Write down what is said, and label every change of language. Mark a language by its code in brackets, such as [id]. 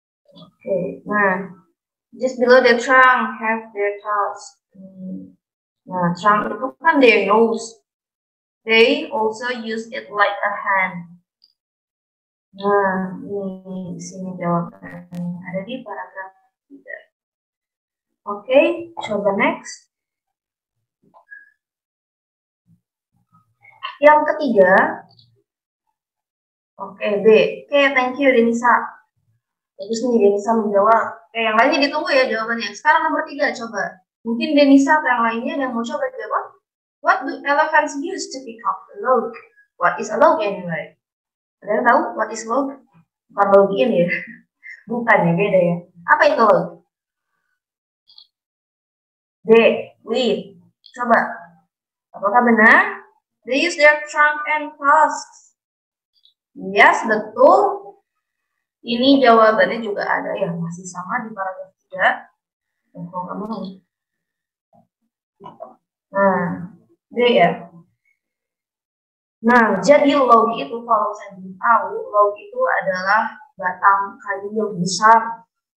[en] Oke, nah, just below the trunk have their tails. Nah, trunk [id] itu kan [en] their nose. They also use it like a hand. [id] Nah, ini di sini jawabannya ada di paragraf 3. Oke, coba next. Yang ketiga, oke, B. Oke, [en] thank you [id] Denisa. Bagus nih Denisa menjawab. Oke, yang lainnya ditunggu ya jawabannya. Sekarang nomor 3, coba. Mungkin Denisa atau yang lainnya yang mau coba jawab. [en] What do elephants use to pick up a log? What is a log anyway? [id] Ada yang tahu [en] what is log? [id] Bukan login ya. Bukan ya, beda ya. Apa itu log? D. [en] Wait. [id] Coba. Apakah benar? [en] They use their trunk and tusks. Yes, [id] betul. Ini jawabannya juga ada ya, masih sama di paragraf 3. Kalau kamu mau. Nah, D ya. Nah, jadi log itu kalau saya tahu, log itu adalah batang kayu yang besar.